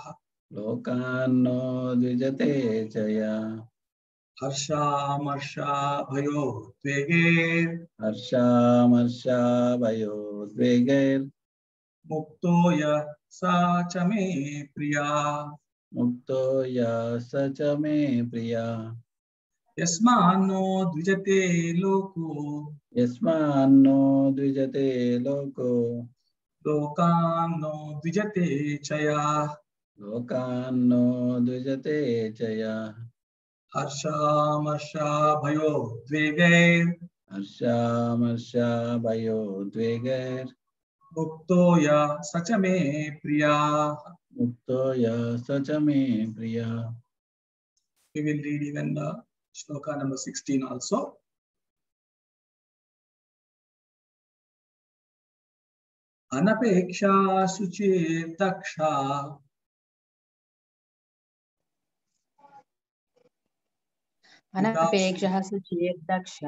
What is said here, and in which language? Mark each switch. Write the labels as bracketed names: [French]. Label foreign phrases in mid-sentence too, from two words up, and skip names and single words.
[Sanskrit] लोकान्नो द्विजते चया. हर्षामर्षा भयोद्वेगैर्. हर्षामर्षा भयोद्वेगैर्. मुक्तो यः स मे प्रिया. मुक्तो या स च मे प्रिया यस्मान्नो द्विजते लोको यस्मान्नो द्विजते लोको लोकान्नो द्विजते च यः लोकान्नो द्विजते च यः हर्षामर्षाभयोद्वेगैर् हर्षामर्षाभयोद्वेगैर् मुक्तो यः स च मे प्रियः. मुक्तो यः स च मे प्रियः. [English] We will read even shloka number 16 also. [Sanskrit] अनपेक्षा शुचिर्दक्षा अनपेक्षः शुचिर्दक्षः